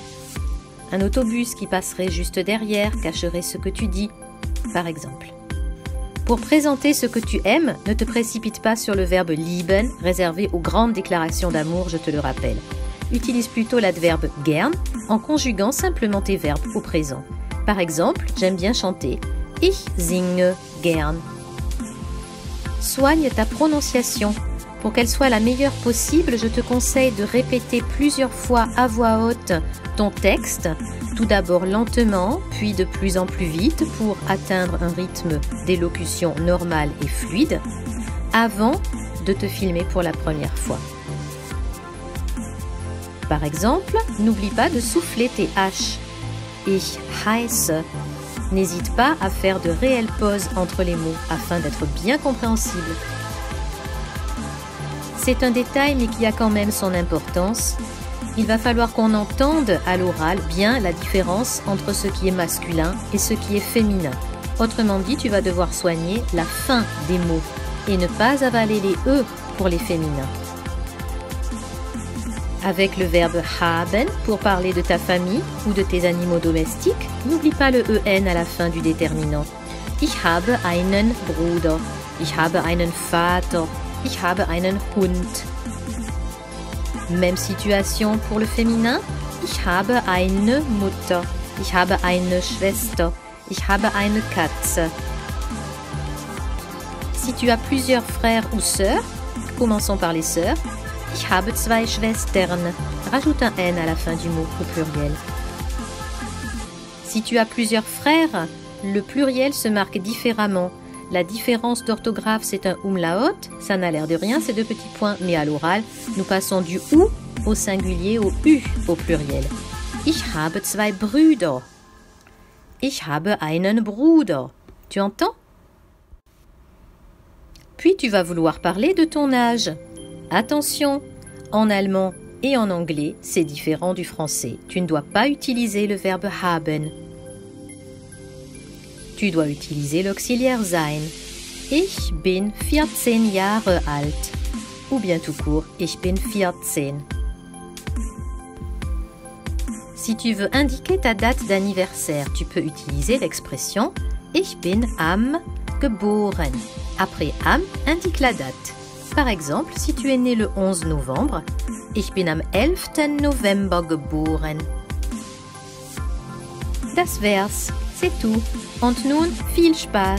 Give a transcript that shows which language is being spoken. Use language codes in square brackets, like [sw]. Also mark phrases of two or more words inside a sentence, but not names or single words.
[fr] Un autobus qui passerait juste derrière cacherait ce que tu dis, par exemple. Pour présenter ce que tu aimes, ne te précipite pas sur le verbe lieben, réservé aux grandes déclarations d'amour, je te le rappelle. Utilise plutôt l'adverbe gern en conjuguant simplement tes verbes au présent. Par exemple, j'aime bien chanter. [de] Ich singe gern. [fr] Soigne ta prononciation. Pour qu'elle soit la meilleure possible, je te conseille de répéter plusieurs fois à voix haute ton texte, tout d'abord lentement, puis de plus en plus vite pour atteindre un rythme d'élocution normal et fluide, avant de te filmer pour la première fois. Par exemple, n'oublie pas de souffler tes H. [de] Ich heiße. [fr] N'hésite pas à faire de réelles pauses entre les mots afin d'être bien compréhensible. C'est un détail mais qui a quand même son importance. Il va falloir qu'on entende à l'oral bien la différence entre ce qui est masculin et ce qui est féminin. Autrement dit, tu vas devoir soigner la fin des mots et ne pas avaler les E pour les féminins. Avec le verbe haben pour parler de ta famille ou de tes animaux domestiques, n'oublie pas le EN à la fin du déterminant. [de] Ich habe einen Bruder. Ich habe einen Vater. Ich habe einen Hund. [fr] Même situation pour le féminin. [de] Ich habe eine Mutter. Ich habe eine Schwester. Ich habe eine Katze. [fr] Si tu as plusieurs frères ou sœurs, commençons par les sœurs. [de] Ich habe zwei Schwestern. [fr] Rajoute un N à la fin du mot au pluriel. Si tu as plusieurs frères, le pluriel se marque différemment. La différence d'orthographe, c'est un umlaut. Ça n'a l'air de rien, c'est deux petits points. Mais à l'oral, nous passons du ou au singulier au u au pluriel. [de] Ich habe zwei Brüder. Ich habe einen Bruder. [fr] Tu entends? Puis tu vas vouloir parler de ton âge. Attention, en allemand et en anglais, c'est différent du français. Tu ne dois pas utiliser le verbe haben. Tu dois utiliser l'auxiliaire sein. [de] Ich bin 14 Jahre alt. [fr] Ou bien tout court, [de] ich bin 14. [fr] Si tu veux indiquer ta date d'anniversaire, tu peux utiliser l'expression [de] Ich bin am geboren. [fr] Après am, indique la date. Par exemple, si tu es né le 11 novembre, [de] Ich bin am 11. November geboren. Das wär's, [fr] c'est tout. [de] Und nun, viel Spaß.